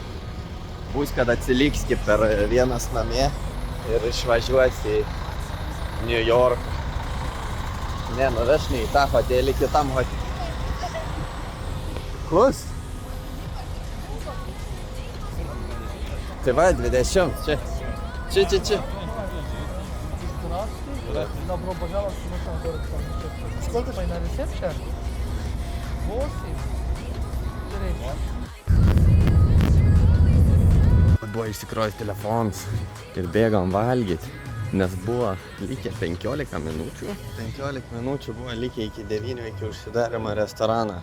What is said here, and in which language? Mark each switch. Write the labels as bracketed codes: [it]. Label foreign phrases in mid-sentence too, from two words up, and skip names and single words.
[lt] Bus, kad atsiliksi per vienas namie ir išvažiuosi į New York. Ne, nuveš ne į tą hotelį, kitam hotelį. Kus? Tai va, 20. Čia. Čia. [ru] Добро пожаловать в наш город. Сколько твои на ресепшн? 8. [lt] Buvo išsikrovęs telefonas ir bėgam valgyti, nes buvo likę 15 minučių. 15 minučių buvo likę iki 9 iki užsidarimo restoraną.